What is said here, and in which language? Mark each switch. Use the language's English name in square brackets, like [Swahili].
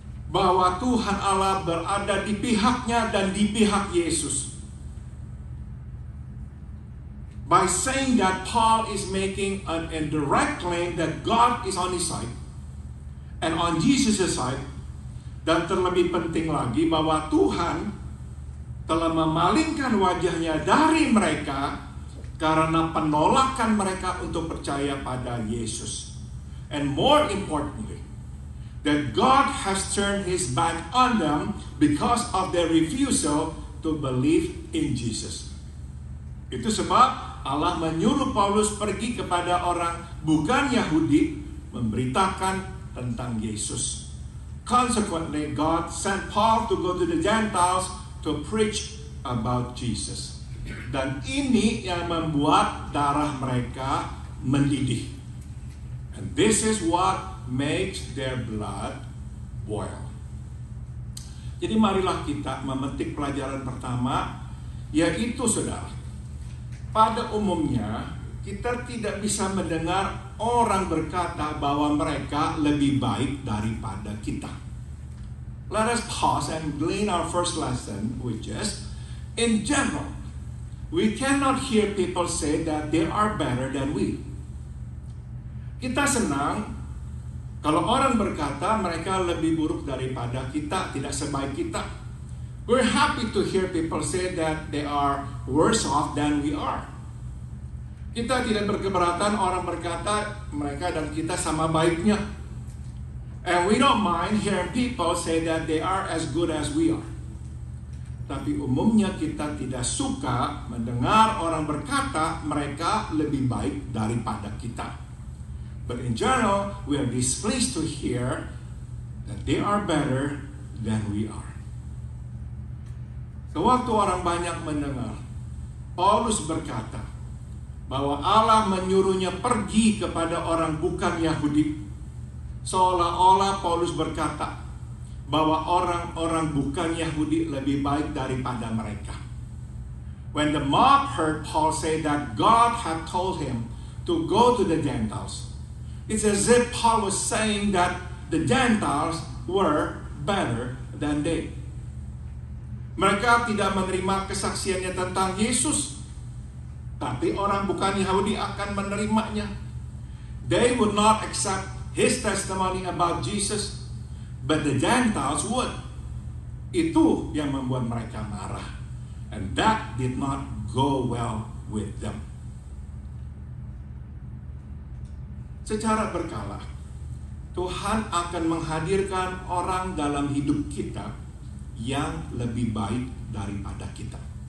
[Indonesian] bahwa Tuhan Allah berada di pihaknya dan di pihak Yesus. [English] By saying that, Paul is making an indirect claim that God is on his side and on Jesus' side. [Indonesian] Dan terlebih penting lagi bahwa Tuhan telah memalingkan wajahnya dari mereka karena penolakan mereka untuk percaya pada Yesus. [English] And more importantly, that God has turned his back on them because of their refusal to believe in Jesus. [Indonesian] Itu sebab Allah menyuruh Paulus pergi kepada orang bukan Yahudi memberitakan tentang Yesus. [English] Consequently, God sent Paul to go to the Gentiles to preach about Jesus. [Indonesian] Dan ini yang membuat darah mereka mendidih. [English] And this is what makes their blood boil. [Indonesian] Jadi marilah kita memetik pelajaran pertama, yaitu saudara, pada umumnya kita tidak bisa mendengar orang berkata bahwa mereka lebih baik daripada kita. [English] Let us pause and glean our first lesson, which is, in general, we cannot hear people say that they are better than we. [Indonesian] Kita senang kalau orang berkata mereka lebih buruk daripada kita, tidak sebaik kita. [English] We're happy to hear people say that they are worse off than we are. [Indonesian] Kita tidak berkeberatan orang berkata mereka dan kita sama baiknya. [English] And we don't mind hearing people say that they are as good as we are. [Indonesian] Tapi umumnya kita tidak suka mendengar orang berkata mereka lebih baik daripada kita. [English] But in general, we are displeased to hear that they are better than we are. [Indonesian] Sewaktu orang banyak mendengar Paulus berkata bahwa Allah menyuruhnya pergi kepada orang bukan Yahudi, seolah-olah Paulus berkata bahwa orang-orang bukan Yahudi lebih baik daripada mereka. [English] When the mob heard Paul say that God had told him to go to the Gentiles, it's as if Paul was saying that the Gentiles were better than they. [Indonesian] Mereka tidak menerima kesaksiannya tentang Yesus, tapi orang bukan Yahudi akan menerimanya. [English] They would not accept his testimony about Jesus, but the Gentiles would. [Indonesian] Itu yang membuat mereka marah. [English] And that did not go well with them. [Indonesian] Secara berkala, Tuhan akan menghadirkan orang dalam hidup kita yang lebih baik daripada kita.